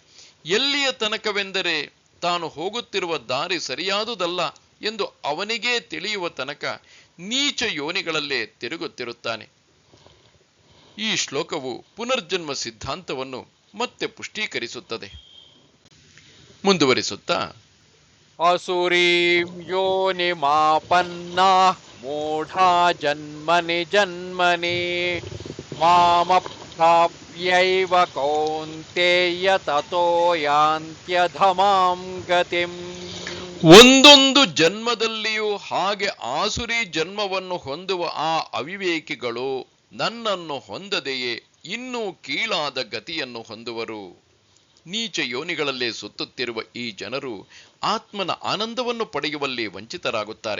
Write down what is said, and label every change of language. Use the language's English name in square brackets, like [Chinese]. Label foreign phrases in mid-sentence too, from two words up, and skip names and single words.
[Kannada] ಎಲ್ಲಿಯ ತನಕವೆಂದರೆ ತಾನು ಹೋಗುತ್ತಿರುವ ದಾರಿ ಸರಿಯಾದುದಲ್ಲ ಎಂದು ಅವನಿಗೇ ತಿಳಿಯುವ ತನಕ ನೀಚ ಯೋನಿಗಳಲ್ಲೇ ತಿರುಗುತ್ತಿರುತ್ತಾನೆ. ಈ ಶ್ಲೋಕವು ಪುನರ್ಜನ್ಮ ಸಿದ್ಧಾಂತವನ್ನು ಮತ್ತೆ ಪುಷ್ಟೀಕರಿಸುತ್ತದೆ. ಮುಂದುವರಿಸುತ್ತಾ, [Sanskrit] असुरीं योनिमापन्नाः मूढा जन्मनि जन्मनि मामप्राप्यैव कौन्तेय ततो यान्त्यधमां गतिम्. [Kannada] ಒಂದೊಂದು ಜನ್ಮದಲ್ಲಿಯೂ ಹಾಗೆ ಆಸುರಿ ಜನ್ಮವನ್ನು ಹೊಂದುವ ಆ ಅವಿವೇಕಿಗಳು ನನ್ನನ್ನು ಹೊಂದದೆಯೇ ಇನ್ನೂ ಕೀಳಾದ ಗತಿಯನ್ನು ಹೊಂದುವರು. ನೀಚ ಯೋನಿಗಳಲ್ಲೇ ಸುತ್ತುತ್ತಿರುವ ಈ ಜನರು ಆತ್ಮನ ಆನಂದವನ್ನು ಪಡೆಯುವಲ್ಲಿ ವಂಚಿತರಾಗುತ್ತಾರೆ.